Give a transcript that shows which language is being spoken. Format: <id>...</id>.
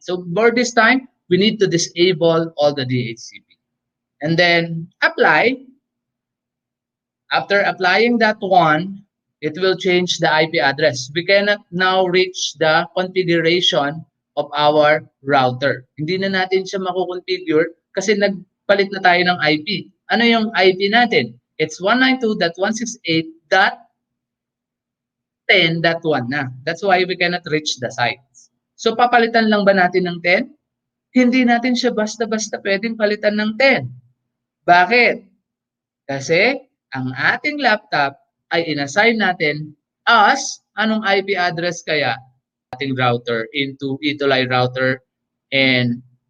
<en>So for this time, we need to disable all the DHCP. And then apply. After applying that one, it will change the IP address. We cannot now reach the configuration of our router.</en> <tl>Hindi na natin siya makukonfigure kasi nagpalit na tayo ng IP. Ano yung IP natin? It's 192.168.10.1 na.</tl> <en>That's why we cannot reach the sites.</en> <tl>So papalitan lang ba natin ng 10? Hindi natin siya basta-basta pwedeng palitan ng 10. Bakit? Kasi ang ating laptop ay inassign natin as anong IP address kaya ating router into ETULay router and</tl>